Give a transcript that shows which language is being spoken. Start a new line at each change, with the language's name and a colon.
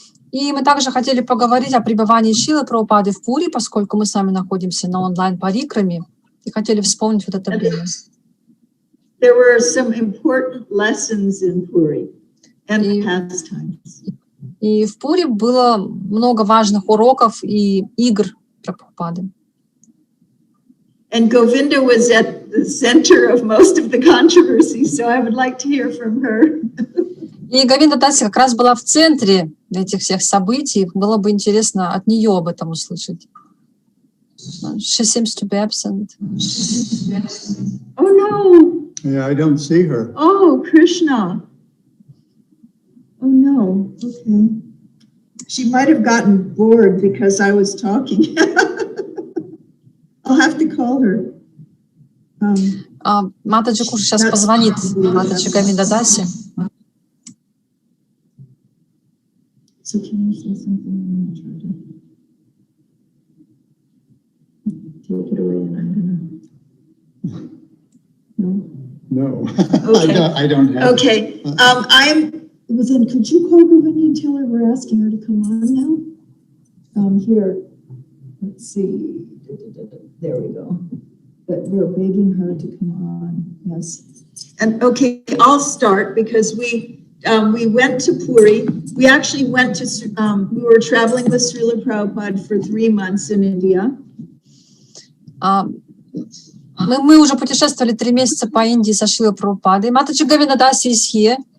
Russian: И мы также хотели поговорить о пребывании Шрилы Прабхупады в Пури, поскольку мы сами находимся на онлайн-парикраме, и хотели вспомнить вот это время.
English: There were some important lessons in Puri and pastimes.
Russian: И в Пури было много важных уроков и игр Прабхупады.
English: And Govinda was at the center of most of the controversy, so I would like to hear from her.
Russian: И Говинда Даси как раз была в центре этих всех событий. Было бы интересно от нее об этом услышать.
English: She seems to be absent. Oh no! Yeah, I don't see her. Oh, Krishna. Oh no, okay. She might have gotten bored because I was talking. I'll have to call her.
Russian: Матаджи Куша сейчас позвонит Матаджи Говинда Даси.
English: So can you say something? I'm gonna try to take it away and I'm gonna... No? No. Okay. I don't have. Okay. Well, then could you call Govinda and tell her we're asking her to come on now? Here, let's see. There we go. But we're begging her to come on. Yes. And okay, I'll start because we went to Puri. We actually went to, we were traveling with Srila Prabhupada for 3 months in India.
Russian: Мы уже путешествовали 3 месяца по Индии со Шрилой Прабхупадой.
English: Матаджи Говинда Даси is here.